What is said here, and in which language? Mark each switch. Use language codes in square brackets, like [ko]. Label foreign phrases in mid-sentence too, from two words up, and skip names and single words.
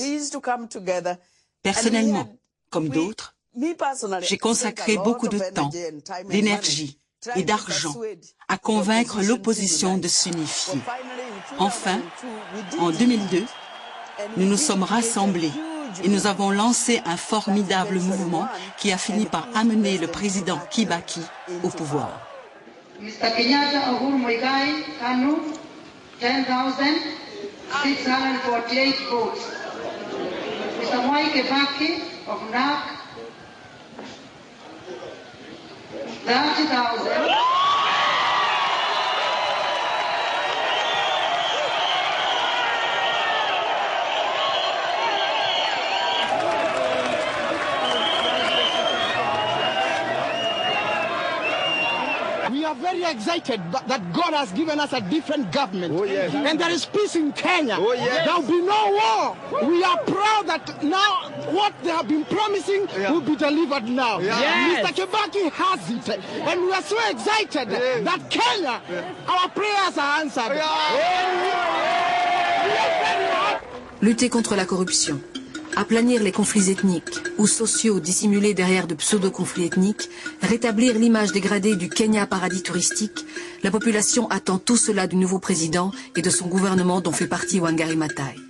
[fr] Personnellement, comme d'autres, j'ai consacré beaucoup de temps, d'énergie et d'argent à convaincre l'opposition de s'unifier. Enfin, en 2002, nous nous sommes rassemblés et nous avons lancé un formidable mouvement qui a fini par amener le président Kibaki au pouvoir. [en] Mr. Kenyatta Uhuru Muigai Kanu, 10,648 votes. Mr. Mwai Kibaki of NAC, 30,000. We are very excited that God has given us a different government. Oh, yes. And there is peace in Kenya. Oh, yes. There will be no war. We are proud that now what they have been promising will be delivered now. Yeah. Yes. Mr. Kibaki has it. And we are so excited that Kenya, our prayers are answered. [fr] Lutter contre la corruption, aplanir les conflits ethniques ou sociaux dissimulés derrière de pseudo-conflits ethniques, rétablir l'image dégradée du Kenya paradis touristique, la population attend tout cela du nouveau président et de son gouvernement dont fait partie Wangari Maathai.